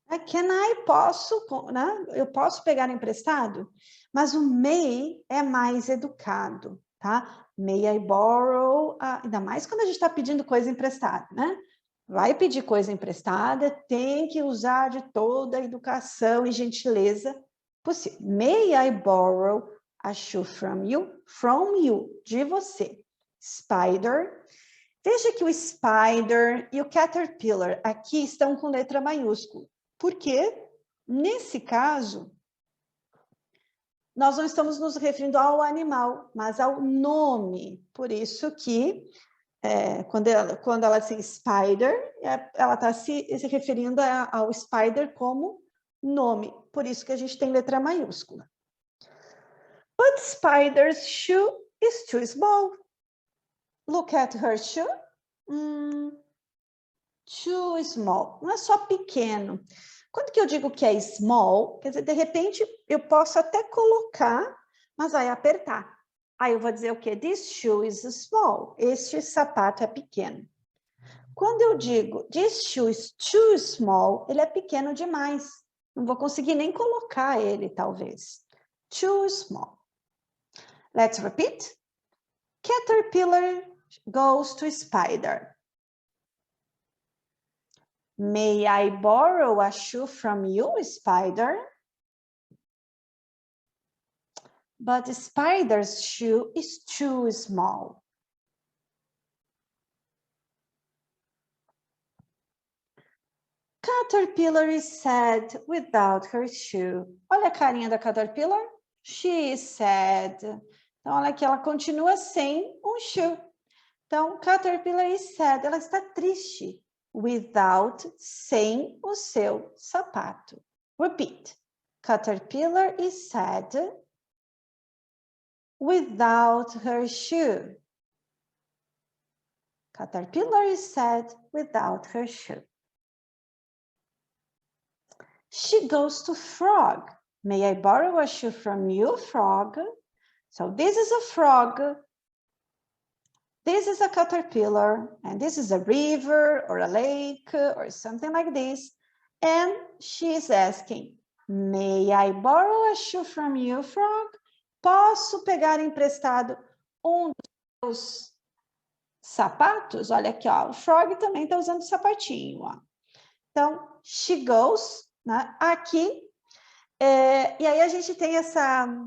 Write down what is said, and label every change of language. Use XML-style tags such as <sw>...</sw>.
<en>Can I,</en> <pt>posso, né? Eu posso pegar emprestado? Mas o may é mais educado, tá?</pt> <en>May I borrow?</en> <pt>Ainda mais quando a gente está pedindo coisa emprestada, né? Vai pedir coisa emprestada, tem que usar de toda a educação e gentileza possível.</pt> <en>May I borrow a shoe from you? From you,</en> <pt>de você.</pt> <en>Spider.</en> <pt>Veja que o spider e o caterpillar aqui estão com letra maiúscula. Porque, nesse caso, nós não estamos nos referindo ao animal, mas ao nome. Por isso que, quando ela diz spider, ela está se referindo ao spider como nome. Por isso que a gente tem letra maiúscula.</pt> <en>But Spider's shoe is too small. Look at her shoe. Too small.</en> <pt>Não é só pequeno. Quando que eu digo que é small, quer dizer, de repente, eu posso até colocar, mas vai apertar. Aí eu vou dizer o quê?</pt> <en>This shoe is small.</en> <pt>Este sapato é pequeno. Quando eu digo</pt> <en>this shoe is too small,</en> <pt>ele é pequeno demais. Não vou conseguir nem colocar ele, talvez.</pt> <en>Too small. Let's repeat. Caterpillar goes to spider. May I borrow a shoe from you, Spider? But the spider's shoe is too small. Caterpillar is sad without her shoe.</en> <pt>Olha a carinha da Caterpillar.</pt> <en>She is sad.</en> <pt>Então, olha aqui, ela continua sem um shoe. Então,</pt> <en>Caterpillar is sad.</en> <pt>Ela está triste. Without, sem o seu sapato.</pt> <en>Repeat. Caterpillar is sad without her shoe. Caterpillar is sad without her shoe. She goes to frog. May I borrow a shoe from you, frog? So this is a frog. This is a caterpillar, and this is a river or a lake or something like this. And she is asking, may I borrow a shoe from you, frog?</en> <pt>Posso pegar emprestado dos sapatos? Olha aqui, ó, o frog também está usando sapatinho, ó. Então,</pt> <en>she goes,</en> <pt>né? Aqui, e aí a gente tem essa...</pt>